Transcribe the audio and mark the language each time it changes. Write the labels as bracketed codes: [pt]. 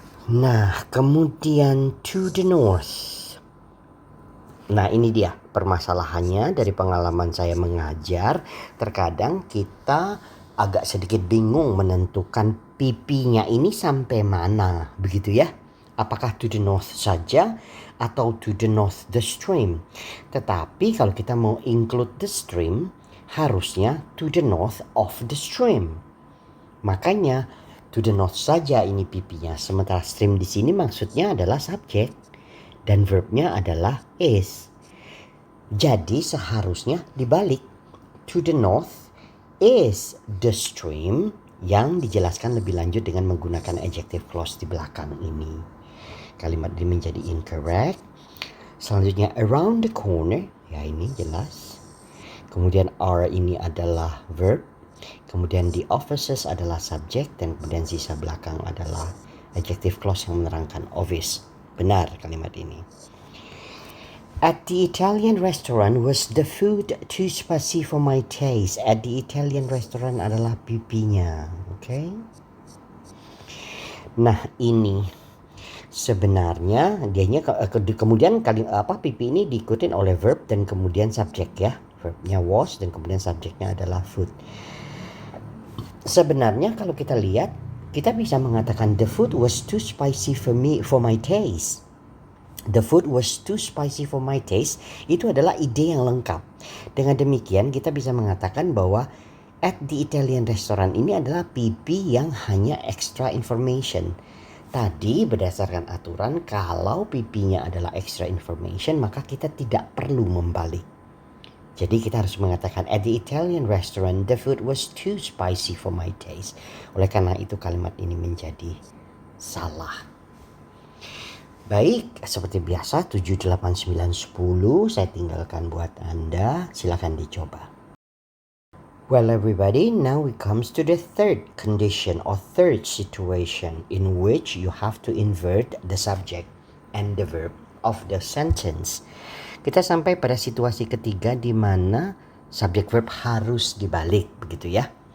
[id] Nah, kemudian [en] to the north. [id] Nah, ini dia permasalahannya dari pengalaman saya mengajar. Terkadang kita agak sedikit bingung menentukan pipinya ini sampai mana, begitu ya. Apakah to the north saja atau [en] to the north the stream. [id] Tetapi kalau kita mau include the stream, harusnya [en] to the north of the stream. [id] Makanya to the north saja ini pipinya. Sementara stream di sini maksudnya adalah subjek dan verbnya adalah is. Jadi seharusnya dibalik. [en] To the north is the stream, [id] yang dijelaskan lebih lanjut dengan menggunakan adjective clause di belakang ini. Kalimat ini menjadi incorrect. Selanjutnya [en] around the corner, [id] ya ini jelas. Kemudian are ini adalah verb. Kemudian the offices adalah subjek dan kemudian sisa belakang adalah adjective clause yang menerangkan. Obvious, benar kalimat ini. [en] At the Italian restaurant was the food too spicy for my taste. At the Italian restaurant [id] adalah pipinya, okay? Nah ini sebenarnya dianya kemudian pipi ini diikutin oleh verb dan kemudian subjek ya. Verbnya was dan kemudian subjeknya adalah food. Sebenarnya kalau kita lihat, kita bisa mengatakan [en] the food was too spicy for my taste. The food was too spicy for my taste. [id] Itu adalah ide yang lengkap. Dengan demikian kita bisa mengatakan bahwa [en] at the Italian restaurant [id] ini adalah pipi yang hanya extra information. Tadi berdasarkan aturan kalau pipinya adalah extra information maka kita tidak perlu membalik. Jadi kita harus mengatakan [en] at the Italian restaurant the food was too spicy for my taste. [id] Oleh karena itu kalimat ini menjadi salah. Baik, seperti biasa 7, 8, 9, 10 saya tinggalkan buat Anda. Silakan dicoba. [en] Well everybody, now it comes to the third condition or third situation in which you have to invert the subject and the verb of the sentence. [id] Kita sampai pada situasi ketiga di mana subject verb harus dibalik, begitu ya.